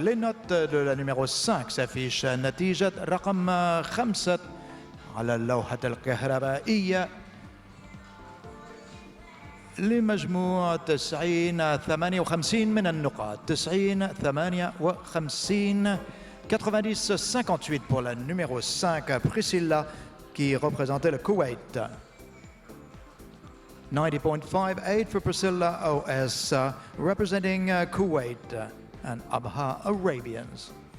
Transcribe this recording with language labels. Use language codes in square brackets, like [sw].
[fr] Les notes de la numéro 5 s'affichent. [ar] نتيجة رقم 5 على اللوحة الكهربائية لمجموع 90-58 من النقاط. 90-58. [fr] 90-58 pour la numéro 5, Priscilla, qui représentait le Koweït. [en] 90.58 for Priscilla OS, representing Kuwait and Abha Arabians.